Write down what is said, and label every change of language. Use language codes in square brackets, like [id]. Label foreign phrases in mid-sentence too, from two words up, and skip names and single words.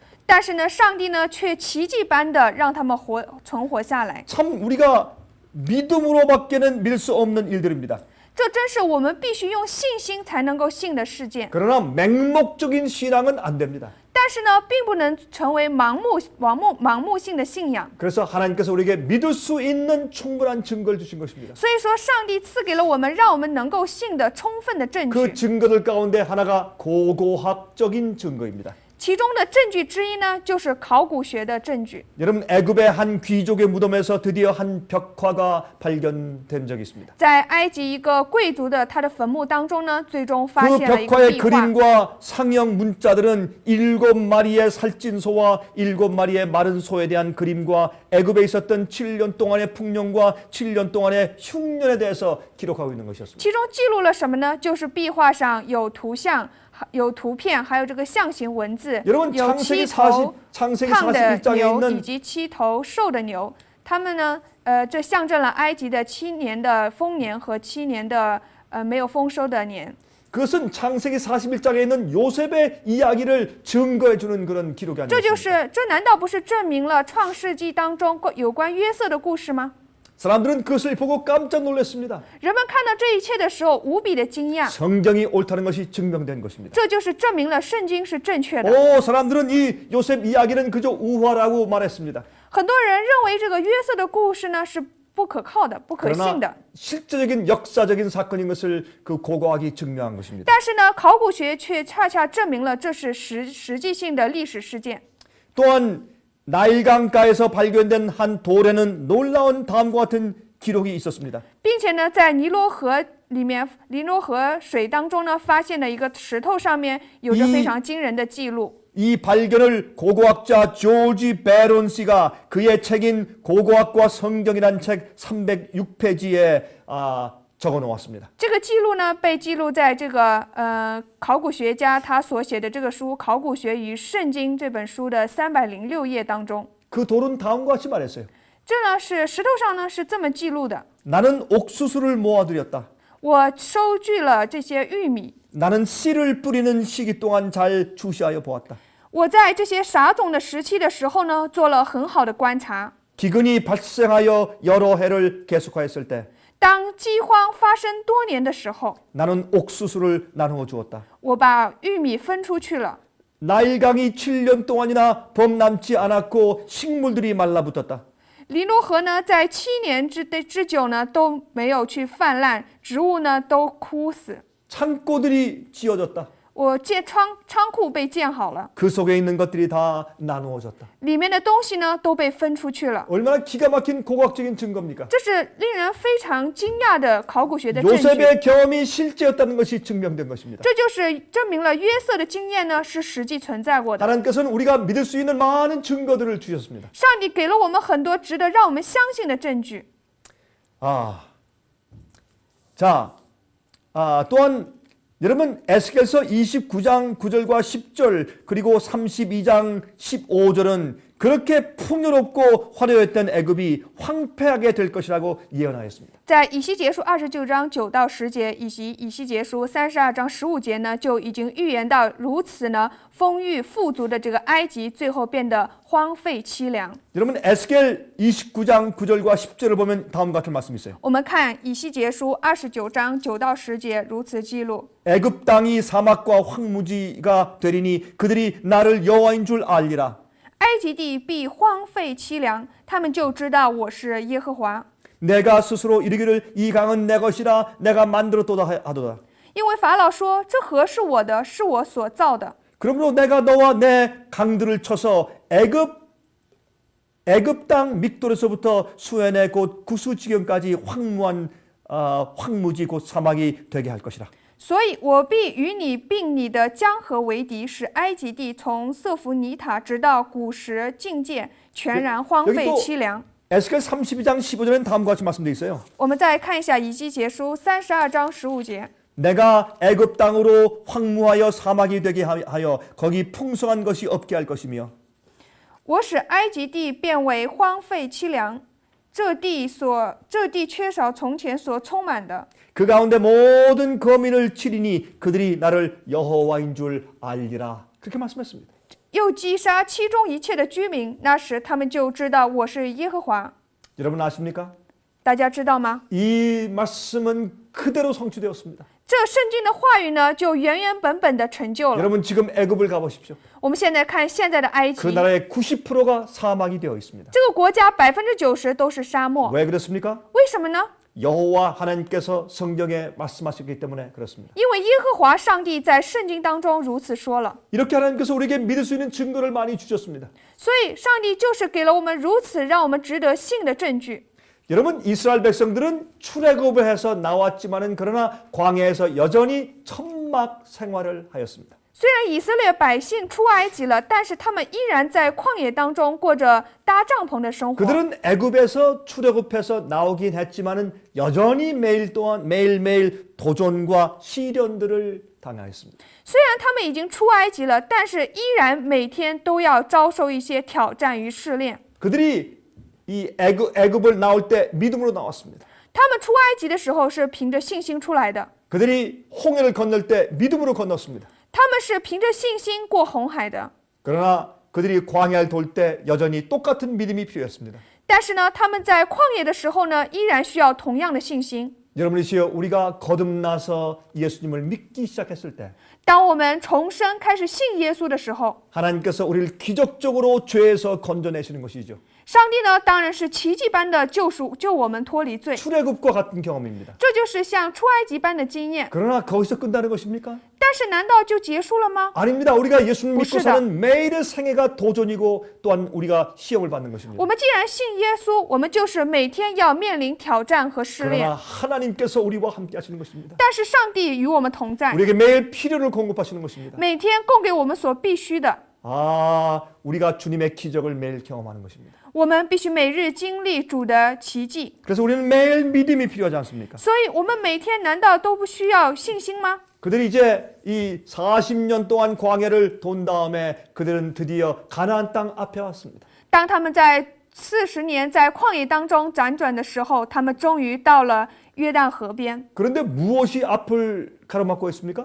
[zh] 但是呢，上帝呢却奇迹般的让他们存活下来。 [ko] 참 우리가 믿음으로밖에는 밀 수 없는 일들입니다. [zh] 这真是我们必须用信心才能够信的事件。 [ko] 그러나 맹목적인 신앙은 안 됩니다. [zh] 但是呢，并不能成为盲目性的信仰。 [ko] 그래서 하나님께서 우리에게 믿을 수 있는 충분한 증거를 주신 것입니다. [zh] 所以说，上帝赐给了我们，让我们能够信的充分的证 [ko] 그 [zh] 据。 [ko] 증거들 가운데 하나가 고고학적인 증거입니다. [zh] 其中的证据之一呢，就是考古学的证据。 [ko] 여러분 애굽의 한 귀족의 무덤에서 드디어 한 벽화가 발견된 적이 있습니다. [zh] 在埃及一个贵族的他的坟墓当中呢，最终发 [ko] 그 [zh] 现了一个 [ko] 벽화의 [zh] 壁画。 [ko] 그림과 상형 문자들은 7마리의 살찐 소와 7마리의 마른 소에 대한 그림과 애굽에 있었던 7년 동안의 풍년과 7년 동안의 흉년에 대해서 기록하고 있는 것이었습니다. [zh] 其中记录了什么呢？就是壁画上有图像、有图片，还有这个象形文字， [ko] 여러분 [zh] 有七 [ko] 창세기 [zh] 头胖的 [ko] 41장에 [zh] 牛以 [ko] 있는 [zh] 及7头瘦的牛。他们呢，这象征了埃及的7年的丰年和7年的没有丰收的年。 [ko] 그것은 창세기 41장에 있는 요셉의 이야기를 증거해 주는 그런 기록이 [zh] 这就 [ko] 아니겠습니까? [zh] 是，这难道不是证明了创世纪当中有关约瑟的故事吗？ [ko] 사람들은 그것을 보고 깜짝 놀랐습니다. [zh] 人们看到这一切的时候，无比的惊讶。 [ko] 성경이 옳다는 것이 증명된 것입니다. [zh] 这就是证明了圣经是正确的。 [ko] 오, 사람들은 이 요셉 이야기는 그저 우화라고 말했습니다. [zh] 很多人认为这个约瑟的故事呢是不可靠的、不可信的。 [ko] 그러나 실제적인 역사적인 사건인 것을 그 고고학이 증명한 것입니다. [zh] 但是呢，考古学却恰恰证明了这是实际性的历史事件。 [ko] 또한 나일강가에서 발견된 한 돌에는 놀라운 다음과 같은 기록이 있었습니다. [zh] 并且呢，在尼罗河里面，尼罗河水当中呢，发现了一个石头上面有着非常惊人的记录。 [ko] 이 발견을 고고학자 조지 베론 씨가 그의 책인 고고학과 성경이란 책 306페이지에 적어 놓았습니다. [zh] 这个记录呢，被记录在这个考古学家他所写的这个书《考古学与圣经》这本书的306页当中。 [ko] 그 돌은 다음과 같이 말했어요. [zh] 这呢是石头上呢是这么记录的： [ko] 나는 옥수수를 모아두렸다. [zh] 我收据了这些玉米， [ko] 나는 씨를 뿌리는 시기 동안 잘 주시하여 보았다. [zh] 我在这些撒种的时期的时候呢，做了很好的观察。 [ko] 기근이 발생하여 여러 해를 계속하였을 때 [zh] 当饥荒发生多年的时候， [ko] 나는 옥수수를 나누어 주었다. [zh] 我把玉米分出去了。 [ko] 나일강이 7년 동안이나 범람지 않았고 식물들이 말라붙었다. [zh] 尼罗河呢，在7年之久呢都没有去泛滥，植物呢都枯死。 [ko] 창고들이 지어졌다. [zh] 我仓库被建好了， [ko] 그 속에 있는 것들이 다 나누어졌다. [zh] 里面的东西呢都被分出去了。 [ko] 얼마나 기가 막힌 고고학적인 증거입니까? [zh] 这是令人非常惊讶的考古学的证据。 [ko] 요셉의 경험이 실제였다는 것이 증명된 것입니다. [zh] 这就是证明了约瑟的经验呢是实际存在过的。 [ko] 하나님께서는 우리가 믿을 수 있는 많은 증거들을 주셨습니다. [zh] 上帝给了我们很多值得让我们相信的证据。 [ko] 또한 여러분 에스겔서 29장 9절과 10절 그리고 32장 15절은 그렇게 풍요롭고 화려했던 애굽이 황폐하게 될 것이라고 예언하였습니다. [zh] 在以西结书29章9到10节，以及以西结书32章15节呢，就已经预言到如此呢丰裕富足的这个埃及，最后变得荒废凄凉。 [ko] 여러분 에스겔 29장 9절과 10절을 보면 다음과 같은 말씀이 있어요. [zh] 我们看以西结书29章9到10节，如此记录： [ko] 애굽 땅이 사막과 황무지가 되리니 그들이 나를 여호와인 줄 알리라. [zh] 埃及地必荒废凄凉，他们就知道我是耶和华。 [ko] 내가 스스로 이르기를 이 강은 내 것이라 내가 만들었도다 하도다. [zh] 因为法老说：“这河是我的，是我所造的。” [ko] 그러므로 내가 너와 내 강들을 쳐서 애굽 땅 믹돌에서부터 수엔의 곧 구수 지경까지 황무한 황무지 곧 사막이 되게 할 것이라. [zh] 所以我必与你并你的江河为敌，使埃及地从瑟弗尼塔直到古时境界全然荒废凄凉。 [ko] 에스겔 32장 15절에는 다음과 같이 말씀되어 있어요. [zh] 我们再看一下以西结书32章15节。 [ko] 내가 애굽 땅으로 황무하여 사막이 되게 하여 거기 풍성한 것이 없게 할 것이며 [zh] 我使埃及地变为荒废凄凉，这地缺少从前所充满的。 [ko] 그 가운데 모든 거민을 치리니 그들이 나를 여호와인 줄 알리라. 그렇게 말씀했습니다. [zh] 又击杀其中一切的居民，那时他们就知道我是耶和华。 [ko] 여러분 아십니까? [zh] 大家知道吗？ [ko] 이 말씀은 그대로 성취되었습니다. [zh] 这圣经的话语呢，就原原本本的成就了。 [ko] 여러분 지금 애굽을 가보십시오. [zh] 我们现在看现在的埃 [ko] 그 [zh] 及， [ko] 나라의 90%가 사막이 되어 있습니다. [zh] 这个国家90%都是沙漠， [ko] 왜 그렇습니까? [zh] 为什么呢？ [ko] 여호와 하나님께서 성경에 말씀하셨기 때문에 그렇습니다. [zh] 因为耶和华上帝在圣经当中如此说了， [ko] 이렇게 하나님께서 우리에게 믿을 수 있는 증거를 많이 주셨습니다. [zh] 所以上帝就是给了我们如此让我们值得信的证据。 [ko] 여러분 이스라엘 백성들은 출애굽을 해서 나왔지만은 그러나 광야에서 여전히 천막 생활을 하였습니다. [zh] 虽然以色列百姓出埃及了，但是他们依然在旷野当中过着搭帐篷的生活。 [ko] 그들은 애굽에서 출애굽해서 나오긴 했지만은 여전히 매일매일 도전과 시련들을 당하였습니다. [zh] 虽然他们已经出埃及了，但是依然每天都要遭受一些挑战与试炼。 [ko] 그들이 이 애굽을 나올 때 믿음으로 나왔습니다. [zh] 他们出埃及的时候是凭着信心出来的， [ko] 그들이 홍해를 건널 때 믿음으로 건넜습니다. [zh] 他们是凭着信心过红海的。 [ko] 그러나 그들이 광야를 돌 때 여전히 똑같은 믿음이 필요했습니다. [zh] 但是呢，他们在旷野的时候呢，依然需要同样的信心。 [ko] 여러분이시여 우리가 거듭나서 예수님을 믿기 시작했을 때 [zh] 当我们重生开始信耶稣的时候， [ko] 하나님께서 우리를 기적적으로 죄에서 건져내시는 것이죠. [zh] 上帝呢当然是奇迹般的救赎，救我们脱离罪。 [ko] 출애굽과 같은 경험입니다. [zh] 这就是像出埃及般的经验。 [ko] 그러나 거기서 끝나는 것입니까? [zh] 但是难道就结束了吗？ [ko] 아닙니다. 우리가 예수님 믿고 보시다. 사는 매일의 생애가 도전이고 또한 우리가 시험을 받는 것입니다. [zh] 我们既然信耶稣，我们就是每天要面临挑战和试炼 [ko] 그러나 。 하나님께서 우리와 함께 하시는 것입니다. [zh] 但是上帝与我们同在， [ko] 우리에게 매일 필요를 공급하시는 것입니다. [zh] 每天供给我们所必须的。 [ko] 아, 우리가 주님의 기적을 매일 경험하는 것입니다. [zh] 我们必须每日经历主的奇迹。 [ko] 그래서 우리는 매일 믿음이 필요하지 않습니까? [zh] 所以，我们每天难道都不需要信心吗？ [ko] 그들이 이제 이 40년 동안 광야를 돈 다음에 그들은 드디어 가나안 땅 앞에 왔습니다. [zh] 当他们在40年在旷野当中辗转的时候，他们终于到了约旦河边。 [ko] 그런데 무엇이 앞을 가로막고 있습니까?